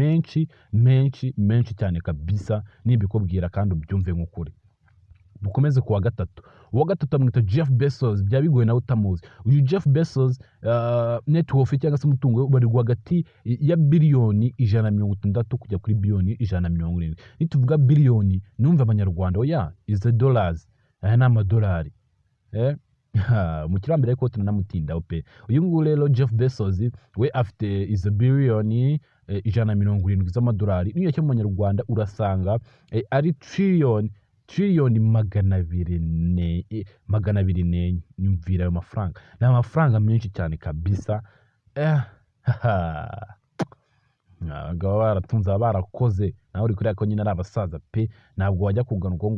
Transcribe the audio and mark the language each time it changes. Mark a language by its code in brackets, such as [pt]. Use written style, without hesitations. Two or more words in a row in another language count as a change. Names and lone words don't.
[rw] menshi cyane kabisa nibikubwira kandi ubyumve nk'ukuri dukomeze kuwa gatatu uwa gatatu amwita Jeff Bezos byabigoye nawe utamuzi uyu Jeff Bezos [en] net worth [rw] cyangwa se umutungo we ubarirwa hagati ya biliyoni 160 kujya kuri biliyoni 140 nituvuga biliyoni numva Abanyarwanda oya [en] is the dollars [rw] aya ni amadolari mukirambere ko tunamutinda pe uyu nguyu rero Jeff Bezos we afite [en] is a billion [rw] 170 z'amadolari niyo cyo mu Banyarwanda urasanga ari trillion 204 nyumvira ayo mafaranga ni amafaranga menshi cyane kabisa ngaba baratunza barakoze nawe uri kureka ko nyine ari abasaza pe ntabwo wajya kugana uko